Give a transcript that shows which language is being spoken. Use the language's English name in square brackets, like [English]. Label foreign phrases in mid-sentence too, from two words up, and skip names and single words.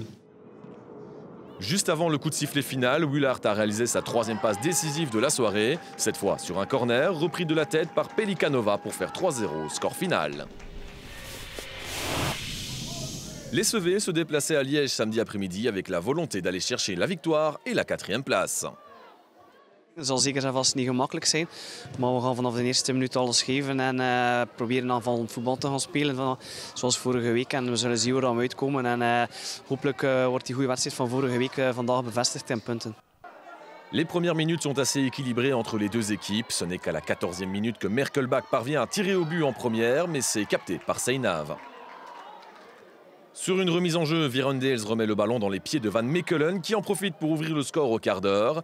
[French] Juste avant le coup de sifflet final, Willart a réalisé sa 3e passe décisive de la soirée, cette fois sur un corner, repris de la tête par Pelikanova pour faire 3-0, score final. Les SV se déplaçaient à Liège samedi après-midi avec la volonté d'aller chercher la victoire et la 4e place. [Dutch] Het zal zeker en vast niet gemakkelijk zijn, maar we gaan vanaf de eerste minuut alles geven en proberen aanvallend voetbal te gaan spelen, zoals vorige week. En we zullen zien waar we uitkomen en hopelijk wordt die goede wedstrijd van vorige week vandaag bevestigd in punten. [French] Les premières minutes sont assez équilibrées entre les deux équipes. Ce n'est qu'à la 14e minute que Merkelbach parvient à tirer au but en première, mais c'est capté par Seinav. Sur une remise en jeu, Virondales remet le ballon dans les pieds de Van Mechelen qui en profite pour ouvrir le score au quart d'heure.